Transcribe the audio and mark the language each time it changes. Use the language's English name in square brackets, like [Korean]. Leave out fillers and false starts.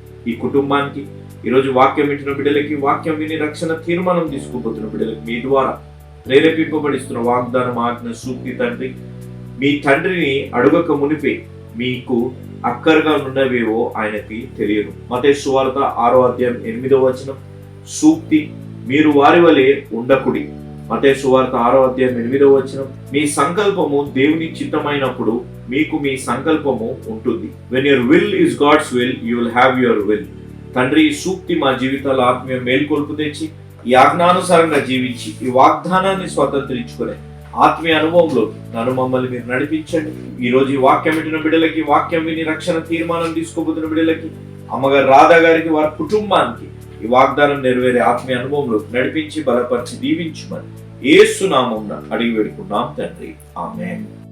[Telugu] ఈ కుటుంబానికి ఈరోజు వాక్యం వింటున్న బిడ్డలకి, వాక్యం విని రక్షణ తీర్మానం తీసుకుపోతున్న బిడ్డలకి మీ ద్వారా ప్రేరేపింపబడిస్తున్న వాగ్దానం ఆజ్ఞ సూక్తి తండ్రి, మీ తండ్రిని అడుగక మునిపే మీకు అక్కరగా ఉన్నవేవో ఆయనకి తెలియదు. మత్తయి సువార్త 6వ అధ్యాయం 8వ వచనం సూక్తి, మీరు వారి వలె ఉండకుడి. మత్తయి సువార్త 6వ అధ్యాయం 8వ వచనం, మీ సంకల్పము దేవుని చిత్తమైనప్పుడు మీకు మీ సంకల్పము ఉంటుంది. [English] When your will is God's will, you will have your will. [Telugu] తండ్రి, ఈ సూక్తి మా జీవితాల్లో ఆత్మీయ మేల్కొల్పు తెచ్చి ఈ ఆజ్ఞానుసారంగా జీవించి ఈ వాగ్దానాన్ని స్వతంత్రించుకునే ఆత్మీయ అనుభవంలో నన్ను మమ్మల్ని మీరు నడిపించండి. ఈ రోజు ఈ వాక్యం వింటున్న బిడ్డలకి, వాక్యం విని రక్షణ తీర్మానం తీసుకోబోతున్న బిడ్డలకి, అమ్మగారు రాధా గారికి, వారి కుటుంబానికి ఈ వాగ్దానం నెరవేరే ఆత్మీయ అనుభవంలో నడిపించి బలపరిచి దీవించమని యేసు నామమున అడిగి వేడుకున్నాం తండ్రి, ఆమేన్.